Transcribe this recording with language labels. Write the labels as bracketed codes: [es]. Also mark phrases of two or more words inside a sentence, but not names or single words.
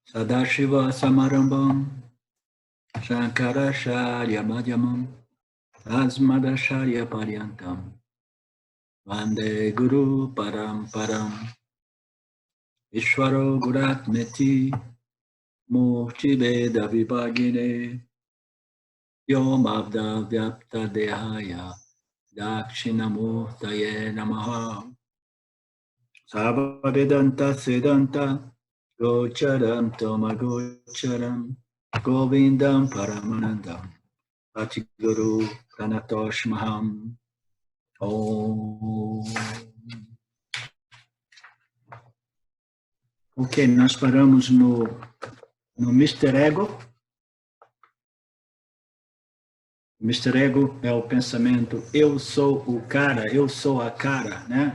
[sa] Sadashiva Samarambam Shankaracharya Madhyamam Asmadacharya Paryantam Vande Guru Paramparam Ishvaro Guratmeti Murti Veda Vibhagine Yom Abda Vyapta Dehaya Dakshinamurtaye Namaha Sabha Vedanta Siddhanta Gocharam Toma Gocharam Govindam Paramanandam Bhakti Guru Pranatosh Maham Om. [pt] Ok, nós paramos no Mr. Ego. Mr. Ego é o pensamento, eu sou o cara, eu sou a cara, né?